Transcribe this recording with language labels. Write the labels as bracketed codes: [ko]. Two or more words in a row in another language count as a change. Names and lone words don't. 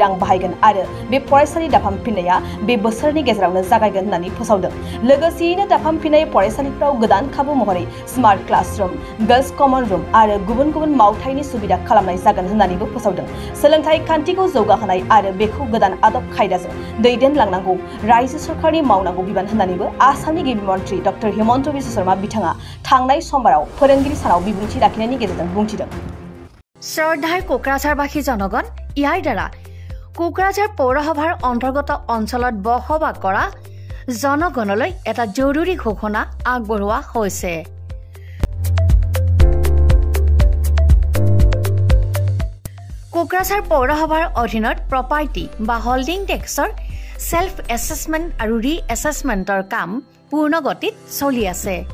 [brx] रां बाहायगोन आरो बे फरायसालि दाफामफिननाया बे बोसोरनि गेजेरावनो जागायगोन होननानै फोसावदों लोगोसेयैनो दाफामफिननाय फरायसालिफोराव गोदान खाबु महरै [en] smart classroom girls common room [brx] आरो गुबुन मावथायनि सुबिदा खालामनाय जागोन होननानैबो फोसावदों सोलोंथाइ खान्थिखौ जौगाहोनाय आरो बेखौ गोदान आदब खायदाजों दैदेनलांनांगौ रायजो सरकारनि मावनांगौ बिबान होननानैबो आसामनि गिबि मन्थ्रि डक्टर हिमन्त बिश्व शर्मा बिथाङा थांनाय समबाराव फोरोंगिरि सानाव बिबुंथि लाखिनायनि गेजेरजों बुंथिदों [as] শ্ৰদ্ধাৰ কোকৰাঝাৰবাসী জনগণ ইয়াৰ দ্বাৰা কোকৰাঝাৰ পৌৰসভাৰ অন্তৰ্গত অঞ্চলত বসবাস কৰা জনগণলৈ এটা জৰুৰী ঘোষণা আগবঢ়োৱা হৈছে কোকৰাঝাৰ পৌৰসভাৰ অধীনত প্ৰপাৰ্টি বা [en] holding tax self assessment [as] আৰু ৰি এছেছমেণ্টৰ কাম পূৰ্ণ গতিত চলি আছে